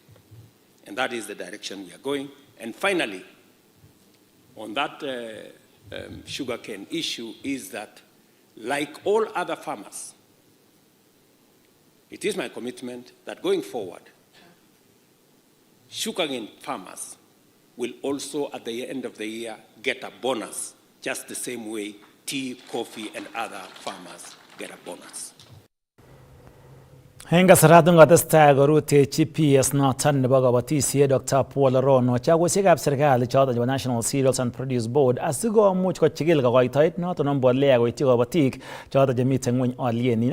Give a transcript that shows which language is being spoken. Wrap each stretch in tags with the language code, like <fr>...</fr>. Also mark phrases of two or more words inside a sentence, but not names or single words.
<en>And that is the direction we are going. And finally, on that sugarcane issue is that, like all other farmers, it is my commitment that going forward, sugarcane farmers will also, at the end of the year, get a bonus, just the same way tea, coffee, and other farmers get a bonus.</en> <kln>Henga saratun atestai korutechi PS noton nebo kabatisiet Dr. Paul Rono chagusiekab serikali choton chebo National Cereals and Produce Board asikomuch kochigil kokoitoet noton nebo mbolea koityi kabatik choton chemiten ngweny alyenyin.</kln>